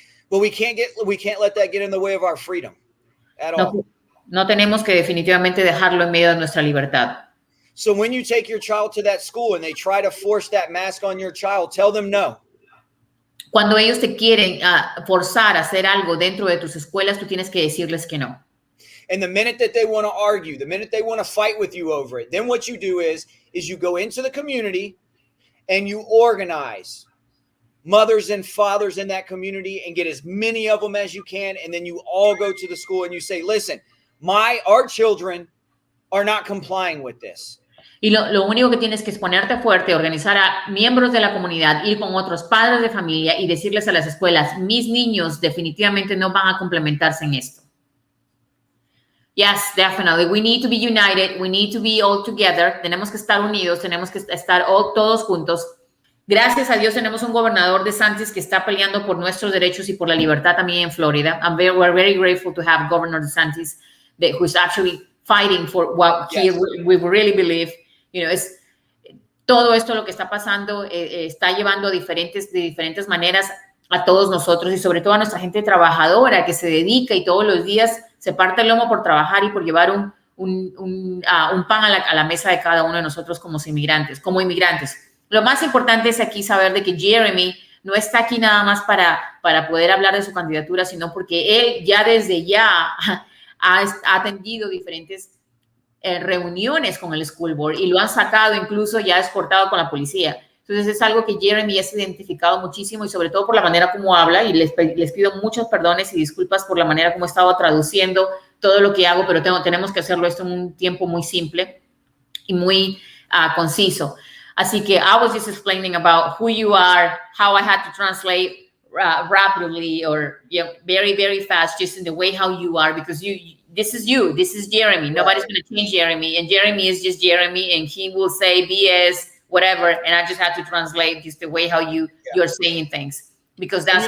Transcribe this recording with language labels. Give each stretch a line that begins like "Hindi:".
English: But we can't let that get in the way of our freedom at all.
Spanish: No tenemos que definitivamente dejarlo en medio de nuestra libertad.
English: So when you take your child to that school and they try to force that mask on your child, tell them no.
Spanish: Cuando ellos te quieren forzar a hacer algo dentro de tus escuelas, tú tienes que decirles que no.
English: And the minute that they want to argue, the minute they want to fight with you over it, then what you do is you go into the community and you organize mothers and fathers in that community and get as many of them as you can. And then you all go to the school and you say, listen, our children are not complying with this.
Spanish: Y lo único que tienes que es ponerte fuerte, organizar a miembros de la comunidad, ir con otros padres de familia y decirles a las escuelas, mis niños definitivamente no van a complementarse en esto.
English: Yes, definitely. We need to be united. We need to be all together.
Spanish: Tenemos que estar unidos. Tenemos que estar todos juntos. Gracias a Dios tenemos un gobernador DeSantis que está peleando por nuestros derechos y por la libertad también en Florida.
English: We're very grateful to have Governor DeSantis who is actually fighting for what we really believe. You know,
Spanish: todo esto lo que está pasando está llevando de diferentes maneras a todos nosotros y sobre todo a nuestra gente trabajadora que se dedica y todos los días se parte el lomo por trabajar y por llevar un pan a la mesa de cada uno de nosotros como inmigrantes. Lo más importante es aquí saber de que Jeremy no está aquí nada más para poder hablar de su candidatura, sino porque él ya desde ya ha atendido diferentes reuniones con el school board y lo han sacado, incluso ya escortado con la policía. Entonces es algo que Jeremy ya se ha identificado muchísimo y sobre todo por la manera como habla y les pido muchos perdones y disculpas por la manera como he estado traduciendo todo lo que hago, pero tenemos que hacerlo esto en un tiempo muy simple y muy conciso. Así que
English: I was just explaining about who you are, how I had to translate rapidly or very, very fast, just in the way how you are, because this is Jeremy. Nobody's going to change Jeremy, and Jeremy is just Jeremy, and he will say BS, whatever, and I just have to translate just the way how you're saying things, because